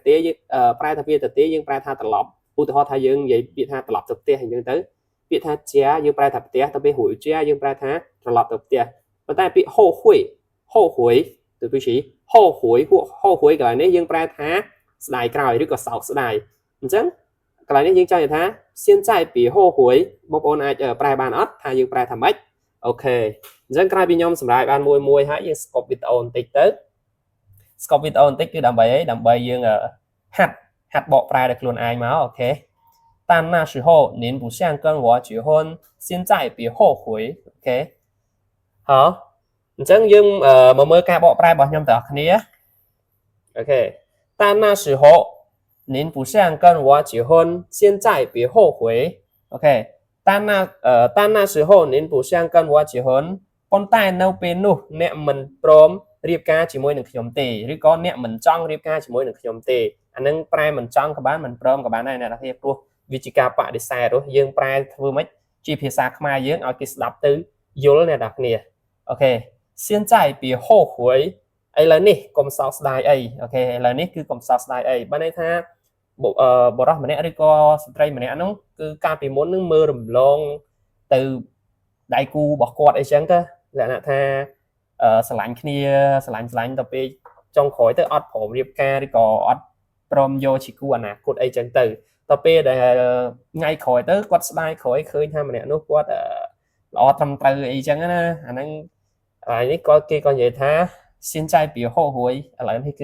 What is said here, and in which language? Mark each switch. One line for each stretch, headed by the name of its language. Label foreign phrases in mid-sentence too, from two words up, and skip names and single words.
Khmer: ទេយើងប្រែថាពាក្យទៅទេយើងប្រែថាត្រឡប់ឧទាហរណ៍ថាយើងនិយាយពាក្យថាត្រឡប់ទៅផ្ទះអញ្ចឹងទៅពាក្យថាជាយើងប្រែថាផ្ទះទៅពេលហ៊ុយជាយើងប្រែថាត្រឡប់ទៅផ្ទះប៉ុន្តែពាក្យ ហូហ៊ុយទៅពីឈីហូហ៊ុយកន្លែងនេះយើងប្រែថាស្ដាយក្រោយឬក៏សោកស្ដាយអញ្ចឹងកន្លែងនេះយើងចង់និយាយថា
Chinese: 现在别后悔
Khmer: បងប្អូនអាចប្រែបានអត់ថាយើងប្រែថាម៉េចអូខេអញ្ចឹងក្រោយពីខ្ញុំសម្រាប់បានមួយហើយយើងស្កប់វីដេ អូបន្តិចទៅស្កប់វីដេអូបន្តិចគឺដើម្បីអីដើម្បីយើងហាត់បកប្រែដល់ខ្លួនឯងមកអូខេ
Chinese: 但那时候您不想跟我结婚现在别后悔
Khmer: អូខេហ៎អញ្ចឹងយើងមកមើលការបកប្រែរបស់ខ្ញុំទាំងអស់គ្នាអូខេ
Chinese: 但那时候您不想跟我结婚现在别后悔
Khmer: OK
Chinese: 但那时候您不想跟我结婚
Khmer: ប៉ុន្តែនៅពេលនោះអ្នកមិនព្រមរៀបការជាមួយនឹងខ្ញុំទេឬក៏អ្នកមិនចង់រៀបការជាមួយនឹងខ្ញុំទេអានឹងប្រែមិនចង់ក៏បានមិនព្រមក៏បានដែរអ្នកនរគ្នាព្រោះវាជាការបដិសេធរស់យើងប្រែធ្វើម៉េចជាភាសាខ្មែរយើងឲ្យគេស្ដាប់ទៅយល់អ្នកនរគ្នាអូខេ
Chinese: 现在别后悔
Khmer: ឥឡូវនេះកុំសោកស្ដាយអីអូខេឥឡូវនេះគឺកុំសោកស្ដាយអីបានន័យថាបរិសម្នាក់ឬក៏ស្ត្រីម្នាក់ហ្នឹងគឺកាលពីមុននឹងមើលរំល ងទៅដៃគូរបស់គាត់អីចឹងទៅលក្ខណៈថាស្រឡាញ់គ្នាស្រឡាញ់ទៅពេលចុងក្រោយទៅអត់ព្រមរៀបការឬក៏អត់ព្រមយកជាគូអនាគតអីចឹងទៅដល់ពេលដែលថ្ងៃក្រោយទៅគាត់ស្ដាយក្រោយឃើញថាម្នាក់នោះគាត់ល្អត្រឹមត្រូវអីចឹងណាអាហ្នឹងនេះគាត់គេក៏និយាយថាសិនចៃពីហោហួយឥឡូវនេះ